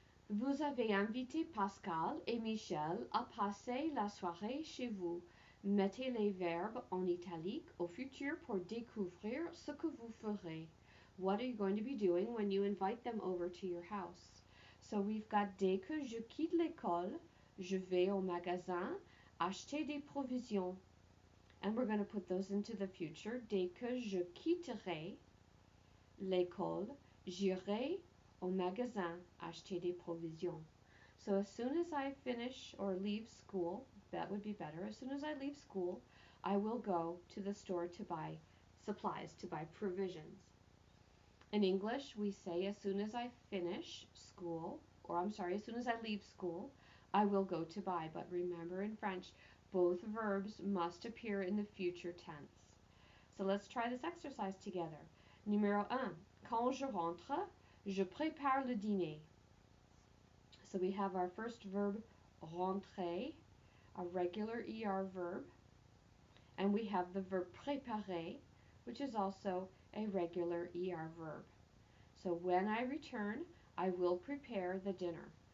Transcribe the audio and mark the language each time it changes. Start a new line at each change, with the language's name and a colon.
French: Vous avez invité Pascal et Michel à passer la soirée chez vous. Mettez les verbes en italique au futur pour découvrir ce que vous ferez.
English: What are you going to be doing when you invite them over to your house? So we've got
French: dès que je quitte l'école, je vais au magasin acheter des provisions.
English: And we're going to put those into the future.
French: Dès que je quitterai l'école, j'irai au magasin acheter des provisions.
English: So as soon as I finish or leave school, that would be better. As soon as I leave school, I will go to the store to buy supplies, to buy provisions. In English, we say as soon as I finish school, or I'm sorry, as soon as I leave school, I will go to buy. But remember in French, both verbs must appear in the future tense. So let's try this exercise together.
French: Numéro 1. Quand je rentre, je prépare le dîner.
English: So we have our first verb, rentrer, a regular ER verb, and we have the verb préparer, which is also a regular ER verb. So when I return, I will prepare the dinner.